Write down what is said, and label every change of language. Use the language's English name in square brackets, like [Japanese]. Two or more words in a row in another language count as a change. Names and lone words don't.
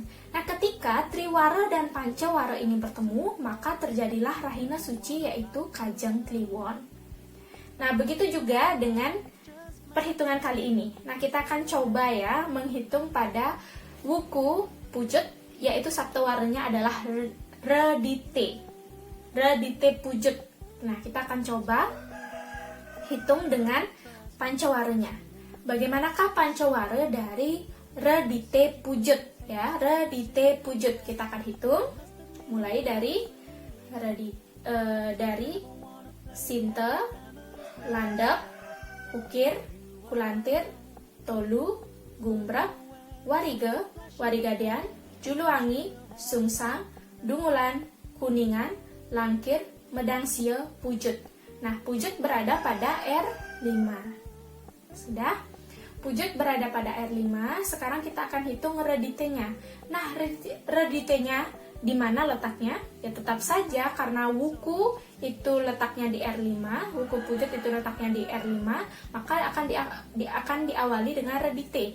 [Indonesian] Nah, ketika Triwara dan Pancawara ini bertemu, maka terjadilah Rahina Suci, yaitu Kajeng Kliwon. Nah, begitu juga dengan perhitungan kali ini. Nah, kita akan coba ya menghitung pada wuku pujut, yaitu saptawaranya adalah Redite. Redite pujut. Nah, kita akan coba hitung dengan pancawaranya. Bagaimanakah pancawara dari Redite pujut ya? Redite pujut kita akan hitung mulai dari dari Sinte, Landep, Ukir, Kulantir, Tolu, Gumbrak, Wariga, Warigadean, Juluwangi, Sungsang, Dungulan, Kuningan, Langkir, Medangsia, Pujut. Nah, Pujut berada pada R5. Sudah? Pujut berada pada R5. Sekarang kita akan hitung reditenya. Nah, reditenya Di mana letaknya? Ya tetap saja karena wuku itu letaknya di R5, wuku pujut itu letaknya di R5, maka akan diawali dengan redite.